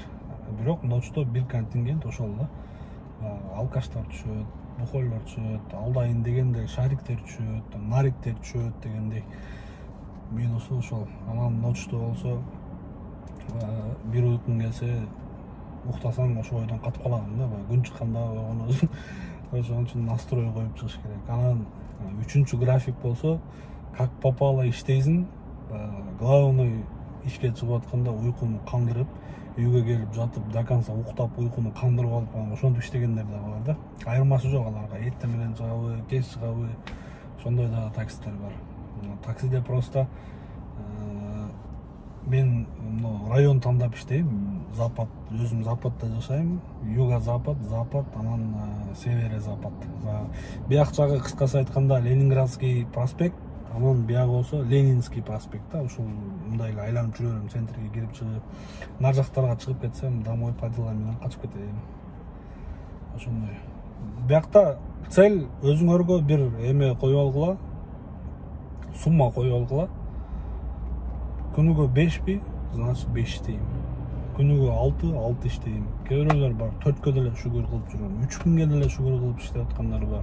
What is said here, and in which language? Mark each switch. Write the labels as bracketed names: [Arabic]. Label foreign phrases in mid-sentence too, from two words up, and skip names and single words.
[Kyrgyz] Бирок ночто бир контингент ошол да. Алкаштар түшөт, бухойлор түшөт, алдайын дегенде шариктер түшөт, нариктер түшөт дегендей минусу ошол. Анан ночто болсо бир уйкуң келсе уктасаң ошол ойдон катып калагын да, күн чыкканда ошон үчүн настрой коюп чыгыш керек. Анан үчүнчү график болсо, [Russian] как попало [Kyrgyz] иштейсиң, главный ишке чыгып атканда уйкуну кандырып, үйгө келип жатып [Russian] до конца [Kyrgyz] уктап уйкуну кандырып алып ошентип иштегендер да бар да. Айырмасы жок аларга. Эртең менен чыгабы, кеч чыгабы, ошондой да такситтер бар. Таксиде просто мен район тандап иштейм. Запад, өзүм Западта жашайм. Юго-запад, Запад, анан северо-запад. Бияк жагы кыскасы айтканда Ленинградский проспект, анан бияк болсо Ленинский проспект да. Ушул мындай эле айланып жүрө берем, центрге кирип чыгып. Нар жактарга чыгып кетсем, [Russian] домой по делам [Kyrgyz] менен качып кетем. Ошондой. Биякта цель өзүңөргө бир эме коюп алгыла, сумма коюп алгыла. Күнүгө 5 значит 5 иштейм. Күнүгө 6 иштейм. Кээ бирөөлөр бар 4кө деле шүгүр кылып жүрөм. 3000ге деле шүгүр кылып иштеп аткандар бар.